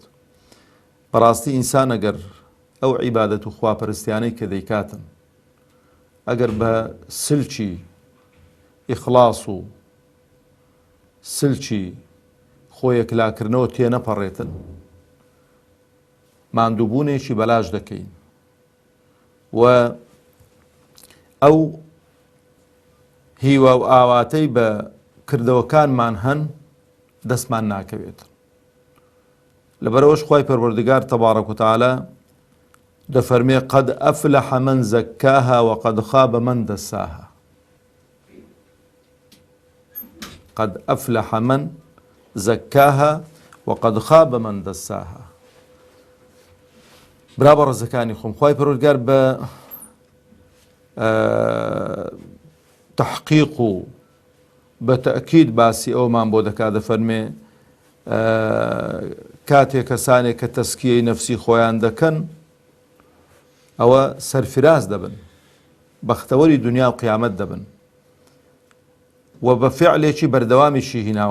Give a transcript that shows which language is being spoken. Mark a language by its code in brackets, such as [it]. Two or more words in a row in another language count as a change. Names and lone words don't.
[ckb] بەڕاستی ئینسان ئەگەر ئەو عیبادەت و خواپەرستیانەی کە دەیکاتن ئەگەر بە سلکی ئیخلاص و سلکی خۆیەکلاکردنەوە تێنەپەڕێتن، ماندووبوونێکی بەلاش دەکەین، و ئەو هیوا و ئاواتەی بە کردەوەکانمان هەن دەستمان ناکەوێت. لەبەرەوەش خوای پەروەردگار [ar] تەبارەک و تەعالە [ckb] دەفەرمێ [ar] قەد ئەفلەح مەن زەکاها وقەد خاب مەن دەساها. قەد ئەفلەح مەن زەکاها وقەد خاب مەن دەساها. [ckb] برا بەڕێزەکانی خۆم، خوای پەروەردگار بە تەحقیق و بە تەئکید باسی ئەومان بۆ دەکات، دەفەرمێ کاتێک کەسانێک کە تەزکیەی نەفسی خۆیان دەکەن ئەوە سەرفراز دەبن، بەختەوەری دنیا و قیامەت دەبن، و بە فعلێکی بەردەوامیشی هیناوە.